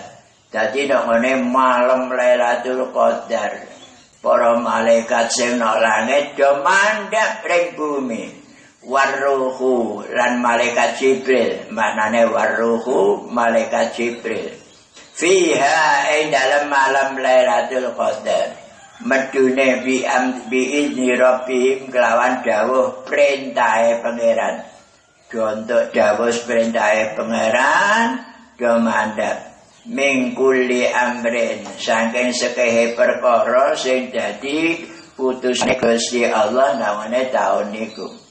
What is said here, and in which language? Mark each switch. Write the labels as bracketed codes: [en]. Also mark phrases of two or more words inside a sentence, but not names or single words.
[jv] Dadi nek ngene malam Lailatul Qadar para malaikat sing nang langit do mandhap ring bumi. Warruhu lan malaikat Jibril, maknane warruhu malaikat Jibril. Fiha ing dalam malam Lailatul Qadar. Medune [ar] بإذن ربهم [jv] kelawan dawuh perintahe pangeran. Untuk dawuh perintahe pangeran do mandhap [ar] من كل أمرٍ [jv] saking sekehe perkara sing dadi putusane Gusti Allah namane taun niku.